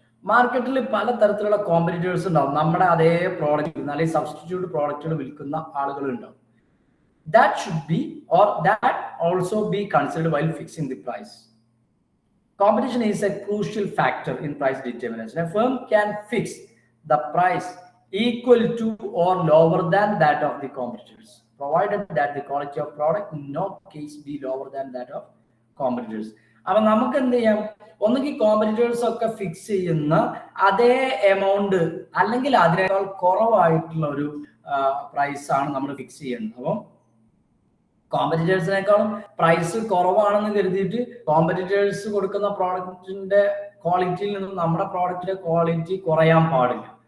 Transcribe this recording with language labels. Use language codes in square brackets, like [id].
[ml] മാർക്കറ്റിൽ പല തരത്തിലുള്ള കോമ്പറ്റീറ്റേഴ്സ് ഉണ്ടാവും. നമ്മുടെ അതേ പ്രോഡക്റ്റ് അല്ലെങ്കിൽ സബ്സ്റ്റിറ്റ്യൂട്ട് പ്രോഡക്റ്റുകൾ വിൽക്കുന്ന ആളുകൾ ഉണ്ടാവും. [en] That should be, or that also be considered while fixing the price. Competition is a crucial factor in price determination. A firm can fix the price equal to or lower than that of the competitors, provided that the quality of product in no case be lower than that of competitors. [ml] അപ്പൊ നമുക്ക് എന്ത് ചെയ്യാം, ഒന്നുകിൽ competitors ഒക്കെ fix ചെയ്യുന്ന അതേ amount അല്ലെങ്കിൽ അതിനേക്കാൾ കുറവായിട്ടുള്ള ഒരു പ്രൈസ് ആണ് നമ്മൾ ഫിക്സ് ചെയ്യുന്നത്. അപ്പം കോമ്പറ്റീറ്റേഴ്സിനേക്കാളും പ്രൈസ് കുറവാണെന്ന് കരുതിയിട്ട് കോമ്പറ്റീറ്റേഴ്സ് കൊടുക്കുന്ന പ്രോഡക്റ്റിന്റെ ക്വാളിറ്റിയിൽ നിന്നും നമ്മുടെ പ്രോഡക്റ്റിന്റെ ക്വാളിറ്റി കുറയാൻ പാടില്ല.